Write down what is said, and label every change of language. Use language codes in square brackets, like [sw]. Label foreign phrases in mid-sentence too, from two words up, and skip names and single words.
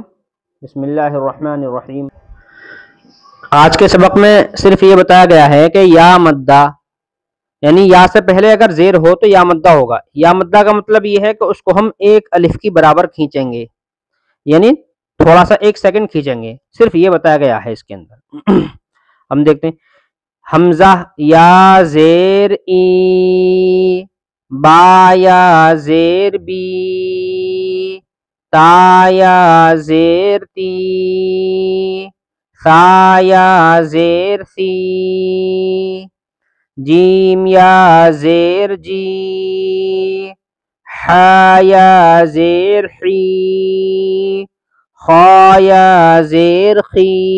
[ar] بسم اللہ الرحمن الرحیم۔ [ur] آج کے سبق میں صرف یہ بتایا گیا ہے کہ یا مدہ یعنی یا سے پہلے اگر زیر ہو تو یا مدہ ہوگا۔ یا مدہ کا مطلب یہ ہے کہ اس کو ہم ایک الف کی برابر کھینچیں گے، یعنی تھوڑا سا 1 سیکنڈ کھینچیں گے، صرف یہ بتایا گیا ہے اس کے اندر۔ ہم دیکھتے ہیں، حمزہ یا زیر ای، با یا زیر بی، تا یا زیر تی، ثا یا زیر سی، جیم یا زیر جی، ح یا زیر حی، خا یا زیر خی،